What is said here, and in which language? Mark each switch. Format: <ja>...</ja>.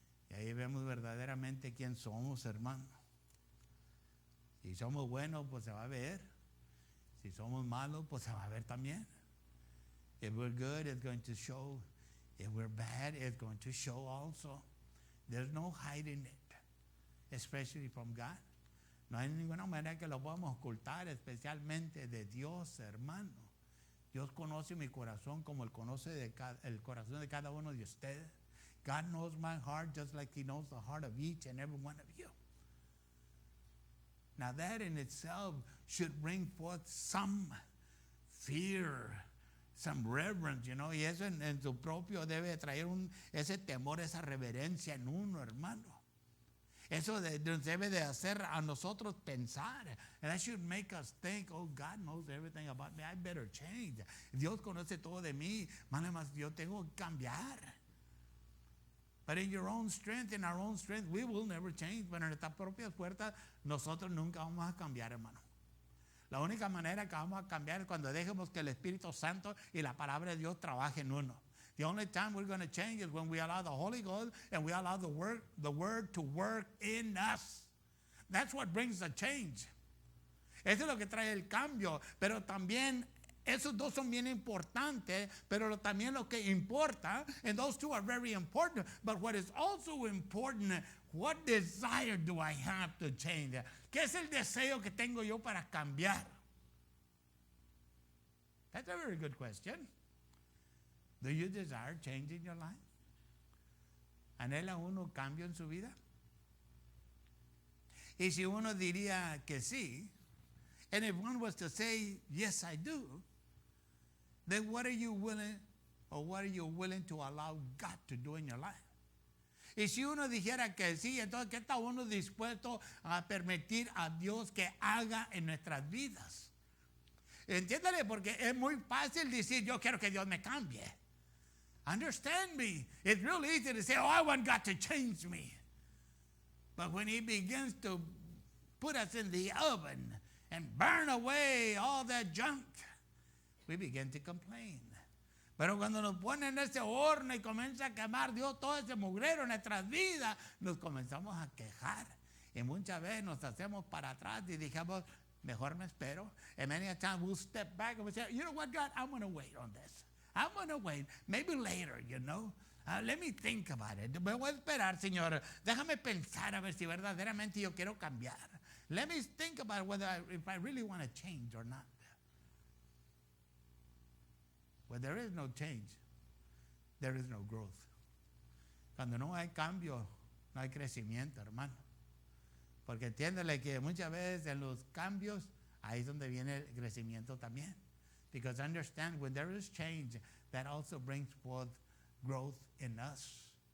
<es>Y ahí vemos verdaderamente quién somos, hermano. Si somos buenos, pues se va a ver. Si somos malos, pues se va a ver también.</es> <en>If we're good, it's going to show. If we're bad, it's going to show also. There's no hiding it, especially from God.</en> <es>No hay ninguna manera que lo podamos ocultar, especialmente de Dios, hermano. Dios conoce mi corazón como Él conoce el corazón de cada uno de ustedes.</es> <en>God knows my heart just like He knows the heart of each and every one of you. Now that in itself should bring forth some fear, some reverence, you know,</en> <es>y eso en su propio debe traer ese temor, esa reverencia en uno, hermano. Eso nos debe de hacer a nosotros pensar.</es> <en>And that should make us think, oh, God knows everything about me. I better change.</en> <es>Dios conoce todo de mí. Más, yo tengo que cambiar.</es> <en>But in your own strength, in our own strength, we will never change.</en> <es>Pero en nuestras propias fuerzas, nosotros nunca vamos a cambiar, hermano. La única manera que vamos a cambiar es cuando dejemos que el Espíritu Santo y la palabra de Dios trabajen en uno.</es> <en>The only time we're going to change is when we allow the Holy Ghost and we allow the word to work in us. That's what brings the change.</en> <es>Eso es lo que trae el cambio. Pero también esos dos son bien importantes, pero también lo que importa,</es> <en>and those two are very important, but what is also important, what desire do I have to change?</en> <es>¿Qué es el deseo que tengo yo para cambiar?</es> <en>That's a very good question. Do you desire change in your life?</en> <es>¿Anhela uno cambio en su vida? Y si uno diría que sí,</es> <en>and if one was to say, yes, I do, then what are you willing to allow God to do in your life?</en> <es>Y si uno dijera que sí, entonces ¿qué está uno dispuesto a permitir a Dios que haga en nuestras vidas? Entiéndale, porque es muy fácil decir, yo quiero que Dios me cambie.</es> <en>Understand me. It's real easy to say, oh, I want God to change me. But when He begins to put us in the oven and burn away all that junk, we begin to complain.</en> <es>Pero cuando nos ponen en ese horno y comienza a quemar Dios todo ese mugrero en nuestras vidas, nos comenzamos a quejar. Y muchas veces nos hacemos para atrás y dijimos, mejor me espero.</es> <en>And many a time we'll step back and we'll say, you know what, God, I'm going to wait on this. I'm going to wait. Maybe later, you know. Let me think about it.</en> <es>Me voy a esperar, Señor. Déjame pensar a ver si verdaderamente yo quiero cambiar.</es> <en>Let me think about whether if I really want to change or not. Where there is no change, there is no growth.</en> <es>Cuando no hay cambio, no hay crecimiento, hermano. Porque entiéndele que muchas veces en los cambios, ahí es donde viene el crecimiento también.</es> <en>Because understand, when there is change, that also brings forth growth in us.</en>